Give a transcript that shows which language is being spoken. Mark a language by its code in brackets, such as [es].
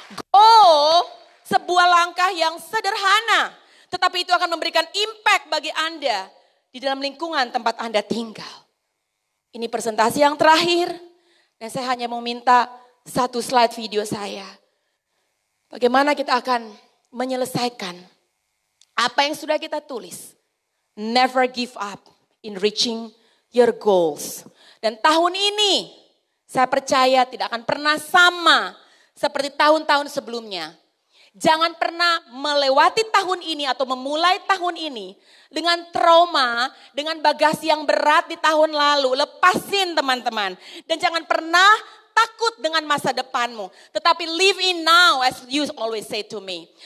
[id] Go! Sebuah langkah yang sederhana, tetapi itu akan memberikan impact bagi Anda di dalam lingkungan tempat Anda tinggal. Ini presentasi yang terakhir, dan saya hanya mau minta 1 slide video saya. Bagaimana kita akan menyelesaikan apa yang sudah kita tulis. [en] Never give up in reaching your goals. [id] Dan tahun ini, saya percaya tidak akan pernah sama seperti tahun-tahun sebelumnya. Jangan pernah melewati tahun ini atau memulai tahun ini dengan trauma, dengan bagasi yang berat di tahun lalu. Lepasin teman-teman. Dan jangan pernah takut dengan masa depanmu. Tetapi [en] live in now as you always say to me.